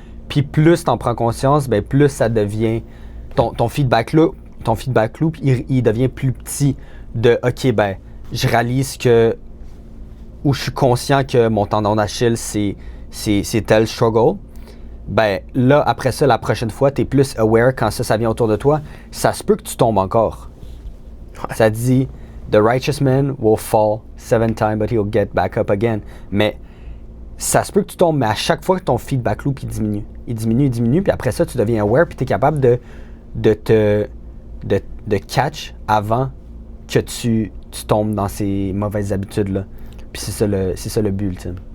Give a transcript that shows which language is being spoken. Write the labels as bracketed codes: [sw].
[fr] Puis plus tu en prends conscience, ben plus ça devient... Ton feedback loop, il devient plus petit de « OK, ben je réalise que... » ou je suis conscient que mon tendon d'Achille, c'est tel struggle. Ben là, après ça, la prochaine fois, tu es plus aware quand ça vient autour de toi. Ça se peut que tu tombes encore. Ouais. Ça dit... [en] The righteous man will fall 7 times, but he'll get back up again. [fr] Mais ça se peut que tu tombes, mais à chaque fois que ton feedback loop, il diminue, puis après ça, tu deviens aware, puis tu es capable de catch avant que tu tombes dans ces mauvaises habitudes-là. Puis c'est ça le but ultime.